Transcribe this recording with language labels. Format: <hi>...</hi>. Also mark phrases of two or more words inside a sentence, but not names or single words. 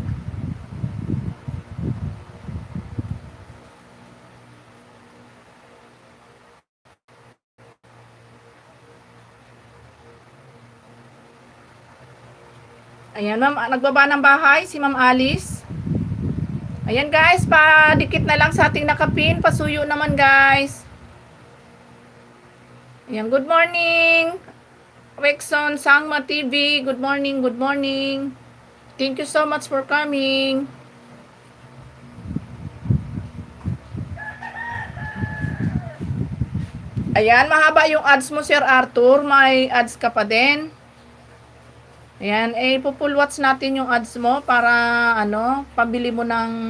<tl>Ayan, ma'am, nagbaba ng bahay si Ma'am Alice. Ayan guys, padikit na lang sa ating nakapin. Pasuyo naman guys. Ayan,</tl> <en>good morning. Rexon Sangma TV, good morning, good morning. Thank you so much for coming.</en> <tl>Ayan, mahaba yung ads mo, Sir Arthur. May ads ka pa din. Ayan,</tl> <en>pull watch</en> <tl>natin yung ads mo para ano, pabili mo ng</tl>